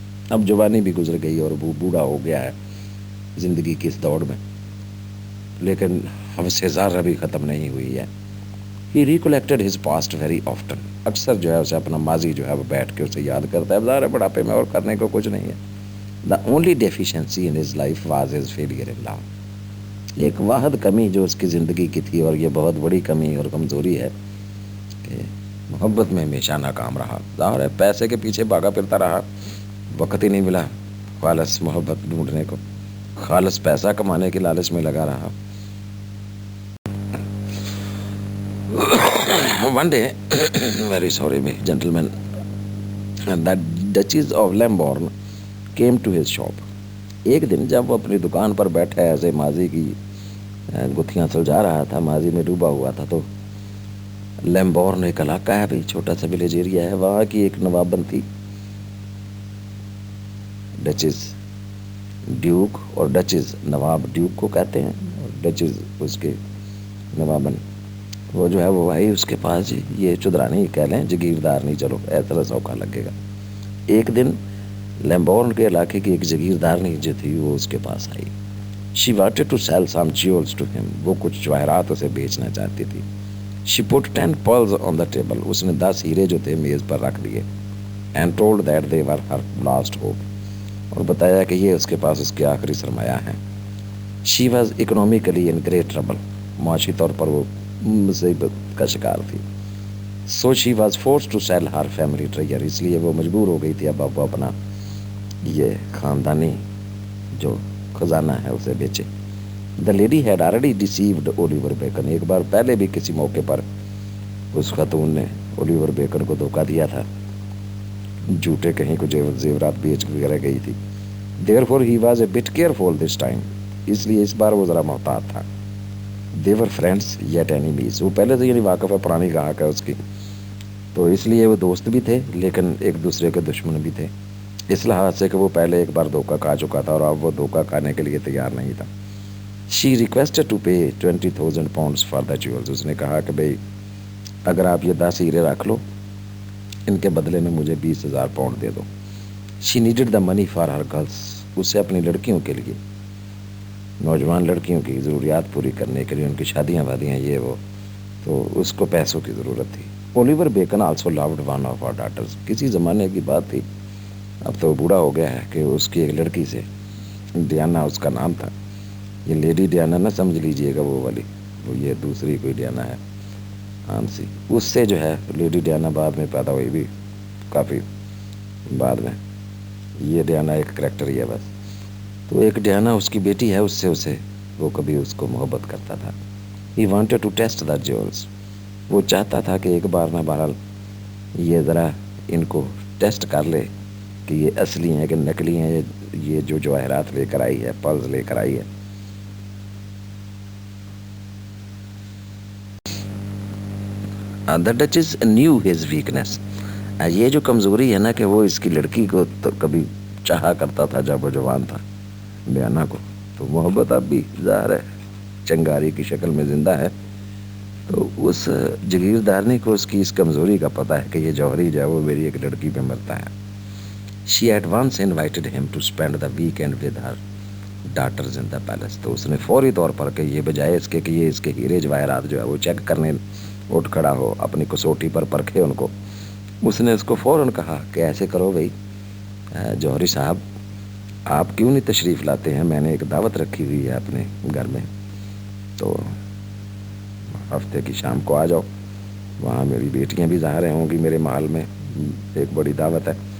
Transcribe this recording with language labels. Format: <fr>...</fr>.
<ur>اب جوانی بھی گزر گئی اور وہ بوڑھا ہو گیا ہے زندگی کی اس دوڑ میں. لیکن حوث زار ابھی ختم نہیں ہوئی ہے.</ur> <en>He recollected his past very often.</en> <ur>اکثر جو ہے اسے اپنا ماضی جو ہے وہ بیٹھ کے اسے یاد کرتا ہے. ظاہر ہے بڑھاپے میں اور کرنے کو کچھ نہیں ہے.</ur> <en>The only deficiency in his life was his failure in love.</en> <ur>ایک واحد کمی جو اس کی زندگی کی تھی اور یہ بہت بڑی کمی اور کمزوری ہے کہ محبت میں ہمیشہ ناکام رہا. ظاہر ہے پیسے کے پیچھے بھاگا پھرتا رہا. وقت ہی نہیں ملا خالص محبت ڈھونڈنے کو. خالص پیسہ کمانے کی لالچ میں لگا رہا.</ur> <en>One day, very sorry me, gentlemen, the Duchess of Lambourne came to his shop.</en> <ur>ایک دن جب وہ اپنی دکان پر بیٹھا ایسے ماضی کی گتھیاں سلجھا رہا تھا, ماضی میں ڈوبا ہوا تھا, تو لیمبورن ایک علاقہ ہے بھائی, چھوٹا سا ولیج ایریا ہے. وہاں کی ایک نوابن تھی ڈچز. ڈیوک اور ڈچز نواب ڈیوک کو کہتے ہیں اور ڈچز اس کے نوابن. وہ جو ہے وہ آئی اس کے پاس. یہ چدرانی کہہ لیں, جگیردار نہیں, چلو ایسا سوکھا لگے گا. ایک دن لیمبورن کے علاقے کی ایک جگیردارنی جو تھی وہ اس کے پاس آئی.</ur> <en>She wanted to sell some jewels to him.</en> <ur>وہ کچھ جواہرات اسے بیچنا چاہتی تھی.</ur> <en>She put 10 pearls on the table.</en> <ur>اس نے 10 ہیرے جو تھے میز پر رکھ دیے.</ur> <en>And told that they were her last hope.</en> <ur>اور بتایا کہ یہ اس کے پاس اس کے آخری سرمایہ ہیں.</ur> <en>She was economically in great trouble.</en> <ur>معاشی طور پر وہ مصیبت کا شکار تھی.</ur> <en>So she was forced to sell her family treasure.</en> <ur>اس لیے وہ مجبور ہو گئی تھی اب وہ اپنا یہ خاندانی جو خزانہ ہے اسے بیچے.</ur> <en>The lady had already deceived Oliver Bacon.</en> <ur>ایک بار پہلے بھی کسی موقع پر اس خاتون نے اولیور بیکن کو دھوکہ دیا تھا. جھوٹے کہیں کو زیورات بیچ وغیرہ گئی تھی.</ur> <en>Therefore he was a bit careful this time.</en> <ur>اس لیے اس بار وہ ذرا محتاط تھا.</ur> <en>They were friends yet enemies.</en> <ur>وہ پہلے سے یعنی واقف ہے پرانی گاہک ہے اس کی, تو اس لیے وہ دوست بھی تھے لیکن ایک دوسرے کے دشمن بھی تھے. اس لحاظ سے کہ وہ پہلے ایک بار دھوکہ کھا چکا تھا اور اب وہ دھوکہ کھانے کے لیے تیار نہیں تھا.</ur> <en>She requested to pay 20,000 pounds for the jewels.</en> <ur>اس نے کہا کہ بھئی اگر آپ یہ 10 ہیرے رکھ لو, ان کے بدلے میں مجھے 20,000 pound they do.</ur> <en>She needed the money for her girls.</en> <ur>اسے اپنی لڑکیوں کے لیے, نوجوان لڑکیوں کی ضروریات پوری کرنے کے لیے, ان کی شادیاں وادیاں یہ وہ, تو اس کو پیسوں کی ضرورت تھی. Oliver bacon</ur> <en>Also loved one of our daughters.</en> <ur>کسی زمانے کی بات تھی, اب تو وہ بوڑھا ہو گیا ہے, کہ اس کی ایک لڑکی سے, ڈیانا اس کا نام تھا. یہ لیڈی ڈیانا نہ سمجھ لیجئے گا وہ والی, وہ یہ دوسری کوئی ڈیانا ہے عام سی. اس سے جو ہے لیڈی ڈیانا بعد میں پیدا ہوئی بھی کافی بعد میں. یہ ڈیانا ایک کریکٹر ہی ہے بس. تو ایک ڈیانا اس کی بیٹی ہے, اس سے اسے وہ کبھی اس کو محبت کرتا تھا.</ur> <en>He wanted to test the jewels.</en> <ur>وہ چاہتا تھا کہ ایک بار نہ بہرحال یہ ذرا ان کو ٹیسٹ کر لے کہ یہ اصلی ہیں کہ نکلی ہیں, یہ جو جواہرات لے کر آئی ہے, پرز لے کر آئی ہے.</ur> <en>The Duchess knew his weakness.</en> <ur>یہ جو کمزوری ہے نا کہ وہ اس کی لڑکی کو تو کبھی چاہا کرتا تھا جب وہ جوان تھا, ڈیانا کو. تو محبت اب بھی ظاہر ہے چنگاری کی شکل میں زندہ ہے. تو اس جگیردارنی کو اس کی اس کمزوری کا پتہ ہے کہ یہ جوہری جو ہے وہ میری ایک لڑکی پہ مرتا ہے.</ur> <en>She at once invited him to spend the weekend with her daughters in the palace.</en> <ur>تو اس نے فوری طور پر کہ یہ بجائے اس کے کہ یہ اس کے ہیرے جواہرات جو ہے وہ چیک کرنے اٹھ کھڑا ہو, اپنی کسوٹی پر پرکھے ان کو, اس نے اس کو فوراً کہا کہ ایسے کرو بھائی جوہری صاحب, آپ کیوں نہیں تشریف لاتے ہیں, میں نے ایک دعوت رکھی ہوئی ہے اپنے گھر میں, تو ہفتے کی شام کو آ جاؤ. وہاں میری بیٹیاں بھی ظاہر ہوں گی میرے محل میں, ایک بڑی دعوت ہے.</ur>